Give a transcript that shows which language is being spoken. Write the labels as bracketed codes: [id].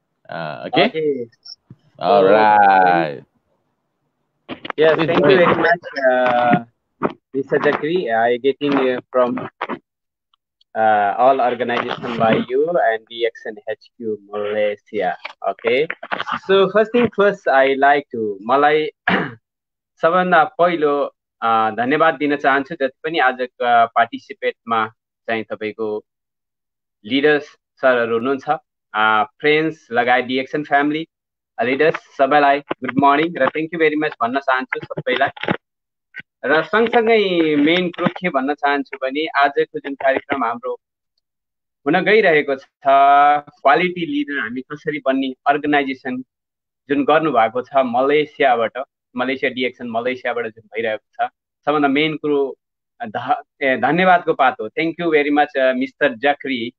[en] Okay? All right. Yes, thank you very much, Mr. Jakri. I getting from all organization by you and DXN HQ Malaysia. Okay. So first thing first, I like to [ne] मलाई सबभन्दा पहिलो धन्यवाद दिन चाहन्छु जति पनि आजको पार्टिसिपेटमा चाहिँ तपाईको लिडर्स सरहरु हुनुहुन्छ, फ्रेन्ड्स लगायत DXN फ्यामिली लिडर्स सबैलाई गुड मर्निङ र थ्यांक यू भेरी मच भन्न चाहन्छु सबैलाई। र सँगसँगै मेन कुरो के भन्न चाहन्छु भने आजको जुन कार्यक्रम हाम्रो हुन गइरहेको छ, क्वालिटी लिडर हामी कसरी बन्ने अर्गनाइजेसन जुन गर्नु भएको छ मलेसियाबाट, मलेसिया DXN मलेसियाबाट जुन भइरहेको छ, सबभन्दा मेन कुरो धन्यवादको पातो। [en] Thank you very much mister Zachary.